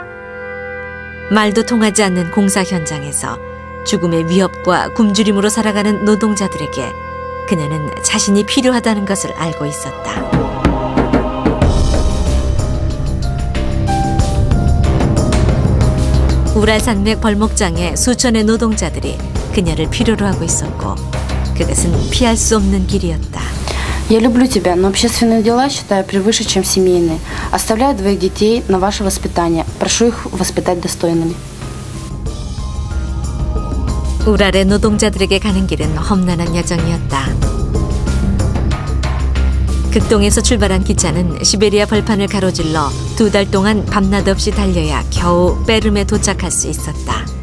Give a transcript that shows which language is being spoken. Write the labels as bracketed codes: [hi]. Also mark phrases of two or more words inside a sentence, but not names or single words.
[ko] 말도 통하지 않는 공사 현장에서 죽음의 위협과 굶주림으로 살아가는 노동자들에게 그녀는 자신이 필요하다는 것을 알고 있었다. 우랄산맥 벌목장의 수천의 노동자들이 그녀를 필요로 하고 있었고 그것은 피할 수 없는 길이었다. [ru] Я люблю тебя, но общественные дела считаю превыше, чем семейные. Оставляю 2 детей на ваше воспитание. Прошу их воспитать достойными. [ko] 우랄의 노동자들에게 가는 길은 험난한 여정이었다. 극동에서 출발한 기차는 시베리아 벌판을 가로질러 2달 동안 밤낮 없이 달려야 겨우 베름에 도착할 수 있었다.